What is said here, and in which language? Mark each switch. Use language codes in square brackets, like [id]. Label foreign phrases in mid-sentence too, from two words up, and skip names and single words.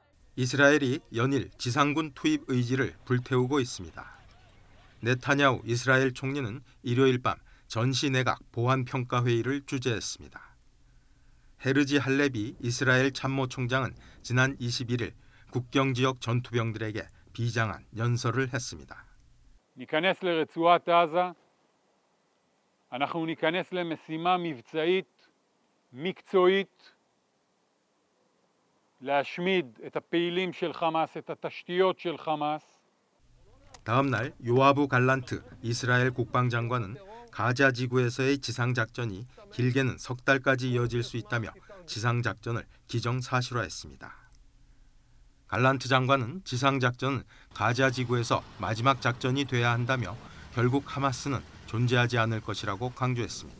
[ko] 이스라엘이 연일 지상군 투입 의지를 불태우고 있습니다. 네타냐후 이스라엘 총리는 일요일 밤 전시내각 보안평가회의를 주재했습니다. 헤르지 할레비 이스라엘 참모총장은 지난 21일 국경지역 전투병들에게 비장한 연설을 했습니다. [he] ניכנס לרצועת עזה, אנחנו ניכנס למשימה מבצעית, מקצועית, להשמיד את הפעילים של חמאס, את התשתיות של חמאס. [ko] 다음 날 요아부 갈란트 이스라엘 국방장관은 가자 지구에서의 지상작전이 길게는 석 달까지 이어질 수 있다며 지상작전을 기정사실화했습니다. 갈란트 장관은 지상작전은 가자 지구에서 마지막 작전이 돼야 한다며 결국 하마스는 존재하지 않을 것이라고 강조했습니다.